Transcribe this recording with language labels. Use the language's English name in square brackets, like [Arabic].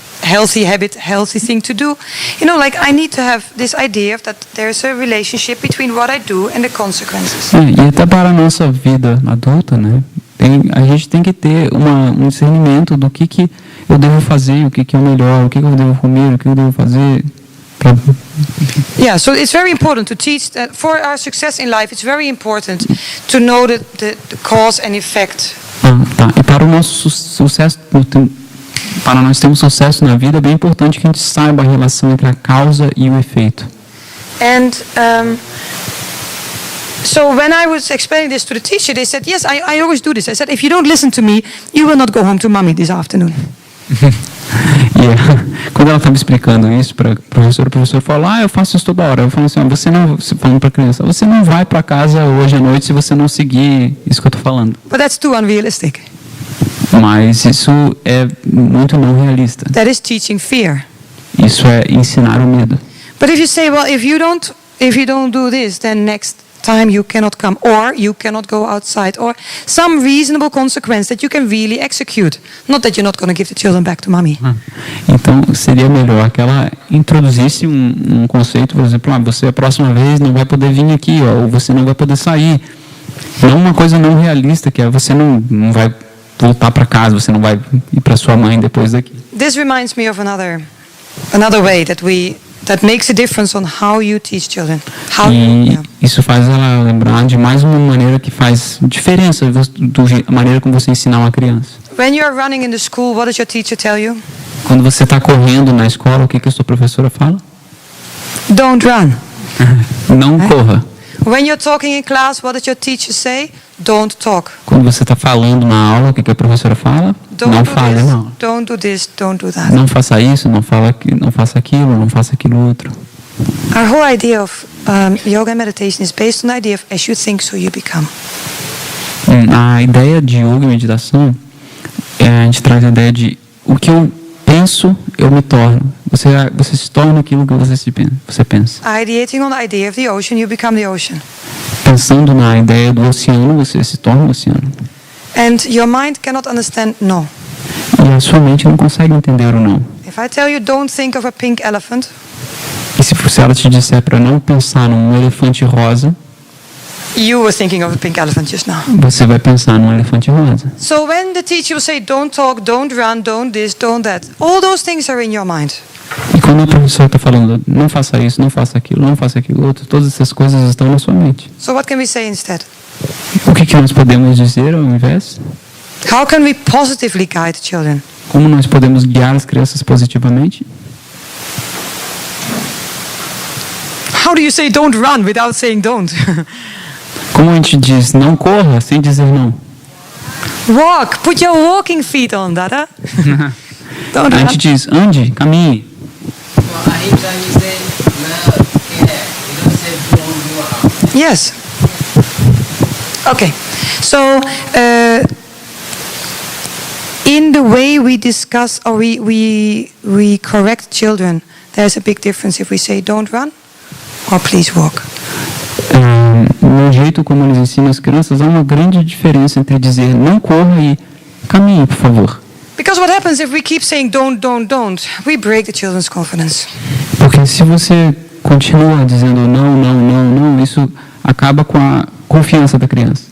[English] healthy habit, healthy thing to do. You know, like I need to have this idea of that there's a relationship between what I do and the consequences. [Portuguese] E até para a nossa vida adulta, né? A gente tem que ter um discernimento do que eu devo fazer, o que é o melhor, o que eu devo comer, o que eu devo fazer. [English] Yeah, so it's very important to teach that for our success in life. It's very important to know the cause and effect. [Portuguese] Tá. E para o nosso sucesso, para nós termos sucesso na vida, é bem importante que a gente saiba a relação entre a causa e o efeito. [English] And so when I was explaining this to the teacher, they said, yes, I always do this. I said, if you don't listen to me, you will not go home to mommy this afternoon. [Portuguese] Quando ela estava explicando isso para o professor falou, eu faço isso toda hora. Eu falo assim, falando para a criança, você não vai para casa hoje à noite se você não seguir isso que eu estou falando. [English] But that's too unrealistic. [Portuguese] Mas isso é muito não realista. [English] That is teaching fear. [Portuguese] Isso é ensinar o medo. [English] But if you say, well, if you don't do this, then next time you cannot come, or you cannot go outside, or some reasonable consequence that you can really execute. Not that you're not going to give the children back to mommy. [Portuguese] Então seria melhor que ela introduzisse um conceito, por exemplo, você a próxima vez não vai poder vir aqui, ou você não vai poder sair. Não uma coisa não realista, que é você não vai voltar para casa, você não vai ir para sua mãe depois daqui. [English] This reminds me of another way that makes a difference on how you teach children. [Portuguese] Isso faz ela lembrar de mais uma maneira que faz diferença da maneira como você ensinar uma criança. [English] When you are running in the school, what does your teacher tell you? [Portuguese] Quando você está correndo na escola, o que a sua professora fala? [English] Don't run. [Portuguese] Não corra. [English] When you're talking in class, what does your teacher say? Don't talk. [Portuguese] Quando você está falando na aula, o que a professora fala? Não fale, não. [English] Don't do this, don't do that. [Portuguese] Não faça isso, não faça aquilo, não faça aquilo outro. [English] Our whole idea of yoga and meditation is based on the idea of as you think, so you become. [Portuguese] A ideia de yoga e meditação, a gente traz a ideia de o que eu penso, eu me torno. Você se torna aquilo que você pensa. [English] Ideating on the idea of the ocean, you become the ocean. [Portuguese] Pensando na ideia do oceano, você se torna o oceano. [English] And your mind cannot understand no. [Portuguese] E a sua mente não consegue entender o não. [English] If I tell you don't think of a pink elephant, [Portuguese] e se ela te disser para não pensar num elefante rosa, [English] you were thinking of a pink elephant just now. [Portuguese] Você vai pensar num elefante rosa. [English] So when the teacher will say don't talk, don't run, don't this, don't that, all those things are in your mind. [Portuguese] E quando o professor está falando, não faça isso, não faça aquilo, não faça aquilo outro, todas essas coisas estão na sua mente. [English] So what can we say instead? [Portuguese] O que nós podemos dizer ao invés? [English] How can we positively guide children? [Portuguese] Como nós podemos guiar as crianças positivamente? [English] How do you say don't run without saying don't? [Portuguese] Como a gente diz não corra sem dizer não? [English] Walk, put your walking feet on, Dada. [Portuguese] A gente diz ande, caminhe. [English] Yes. Okay. So, in the way we discuss or we correct children, there's a big difference if we say don't run or please walk. [Portuguese] No jeito como eles ensinam as crianças, há uma grande diferença entre dizer não corra e caminhe, por favor. [English] Because what happens if we keep saying don't, we break the children's confidence. [Portuguese] Porque se você continua dizendo não, isso acaba com a confiança da criança.